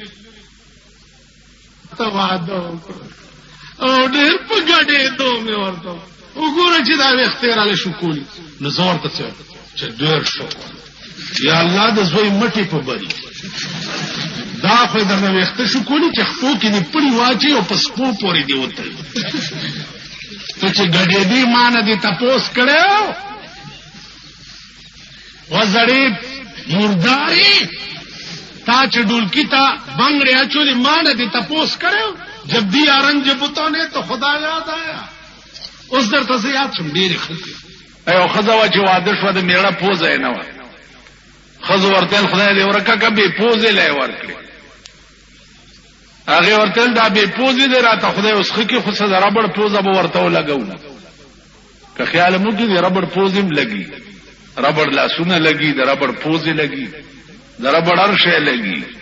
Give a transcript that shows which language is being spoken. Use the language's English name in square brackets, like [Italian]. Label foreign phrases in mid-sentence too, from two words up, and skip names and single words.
[Pashto] ته واده وکړه او ډېر په ګډېدو مې ورته وګوره چې دا ویښتې راله شکولي نو زه ورته څه چې ډېر شکر یا الله د زوی مټې په بري دا خو یې درنه ویښته شکولي چې خپو کې دې پړي واچي او په سپو پورې دې وتړي ته چې ګډېدې ما نه دې تپوس کړی وزړې مردارې تا چې ډولکی ته بنګړې اچولې ما نه دې تپوس کړی [Urdu] جب دیا رنج بتانے تو خدا یاد آیا [Pashto] اوس درته زه یاد شم ډېرې ښځې یو ښځه وه چې واده شوه د مېړه پوزه یې نه وه ښځو ورته ویل خدای دې ورکه که بې پوزې له یې ورکړې هغې ورته ویل دا بې پوزې دی راته خدای اوس ښه کړي خو څه د ربړ پوزه به ورته ولګوو که خیال مو کړي د ربړ پوزې هم لګي ربړ لاسونه لګي د ربړ پوزې لګي د ربړ هر شی لګي